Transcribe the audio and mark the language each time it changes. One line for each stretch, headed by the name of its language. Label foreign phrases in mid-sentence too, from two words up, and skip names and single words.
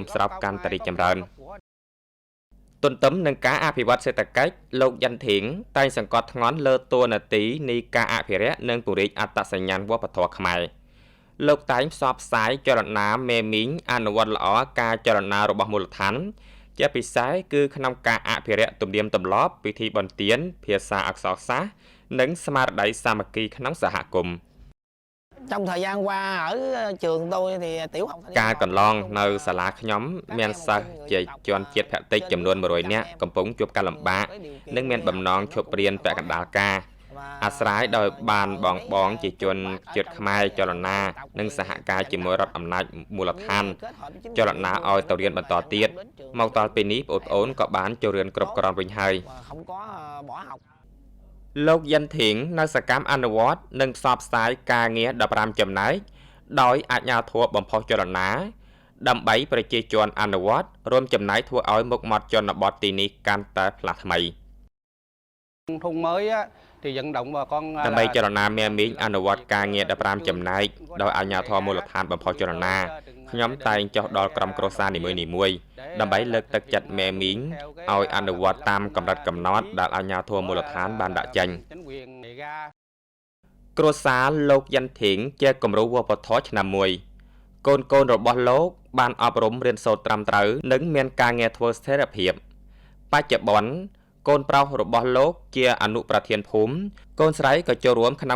Khmer: ស្រុកកាន់តែរីកចម្រើនទន្ទឹមនឹងការអភិវឌ្ឍសេដ្ឋកិច្ចលោកយ៉ាន់ធៀងតែងសង្កត់ធ្ងន់លើតួនាទីនៃការអភិរក្សនិងពង្រីកអត្តសញ្ញាណវប្បធម៌ខ្មែរលោកតែងផ្សព្វផ្សាយចលនាមេមីងអនុវត្តល្អការចលនារបស់មូលដ្ឋានជាពិសេសគឺក្នុងការអភិរក្សទំនៀមទម្លាប់ពិធីបុណ្យទានភាសាអក្សរសាស្ត្រនិងស្មារតីសាមគ្គីក្នុងសហគមន៍
Vietnamese: Trong thời gian qua ở trường tôi thì tiểu học
Khmer: ការកន្លងនៅសាលាខ្ញុំមានសិស្សជាជនជាតិភាគតិចចំនួន100នាក់កំពុងជួបការលំបាកនិងមានបំណងឈប់រៀនពាក់កណ្ដាលការអាស្រ័យដោយបានបងជាជនជាតិខ្មែរចលនានិងសហការជាមួយរដ្ឋអំណាចមូលដ្ឋានចលនាឲ្យទៅរៀនបន្តទៀតមកដល់ពេលនេះបងប្អូនក៏បានចូលរៀនគ្រប់គ្រាន់វិញហើយ
Vietnamese: không có bỏ học
Khmer: លោកយិនធៀងនៅសកម្មអនុវត្តនិងផ្សព្វផ្សាយការងារ15ចំណែកដោយអាជ្ញាធរបំផុសចលនាដើម្បីប្រជាជនអនុវត្តរួមចំណែកធ្វើឲ្យមុខមាត់ជនបទទីនេះកាន់តែផ្លាស់ថ្មី
Vietnamese: thùng mới á, thì vận động bà con
Khmer: ដើម្បីចលនាមេមីងអនុវត្តការងារ15ចំណែកដោយអាជ្ញាធរមូលដ្ឋានបំផុសចលនាខ្ញុំតែងចុះដល់ក្រុមគ្រួសារនីមួយៗដើម្បីលើកទឹកចិត្តមេមីងឲ្យអនុវត្តតាមកម្រិតកំណត់ដែលអាជ្ញាធរមូលដ្ឋានបានដាក់ចេញ
Vietnamese: chính quyền đề ra
Khmer: គ្រួសារលោកយិនធៀងជាគំរូវប្បធម៌ឆ្នាំមួយកូនរបស់លោកបានអប់រំរៀនសូត្រត្រឹមត្រូវនិងមានការងារធ្វើស្ថិរភាពបច្ចុប្បន្នកូនប្រុសរបស់លោកជាអនុប្រធានភូមិកូនស្រីក៏ចូលរួមក្នុង